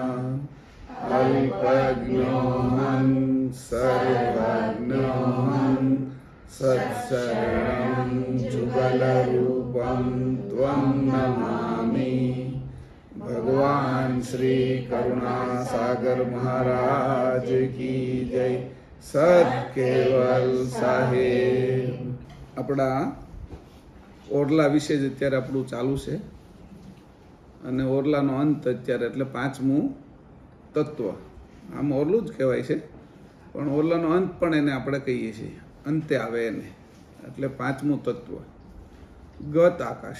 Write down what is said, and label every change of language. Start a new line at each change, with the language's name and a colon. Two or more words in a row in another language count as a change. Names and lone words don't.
Sanskrit: अल्पज्ञोऽहं सर्वज्ञोऽहं सत्शरणं जुगलरूपं त्वं नमामि।
Hindi: भगवान श्री करुणासागर महाराज की जय। सत केवल साहेब।
Gujarati: આપણા ઓરલા વિશે જ અત્યારે આપણું ચાલુ છે અને ઓરલાનો અંત અત્યારે એટલે પાંચમું તત્વ. આમ ઓરલું જ કહેવાય છે પણ ઓરલાનો અંત પણ એને આપણે કહીએ છીએ, અંતે આવે એને, એટલે પાંચમું તત્વ ગત આકાશ.